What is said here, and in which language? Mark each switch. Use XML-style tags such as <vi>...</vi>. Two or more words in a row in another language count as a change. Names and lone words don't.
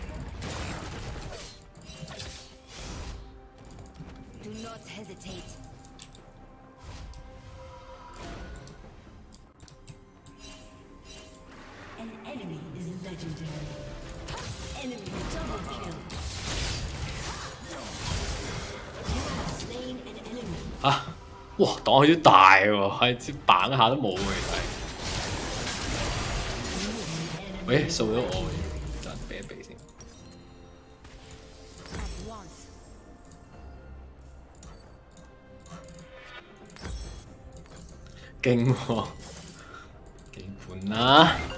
<en>Do not hesitate. An enemy is legendary. Enemy double kill. You have slain an enemy. 啊！哇！</en> <yue>擋佢啲大喎，係支板下都冇喎，其實。喂，掃咗我，等避一避先。</yue> <en>At once.</en> <yue>勁喎，幾盤啦！</yue>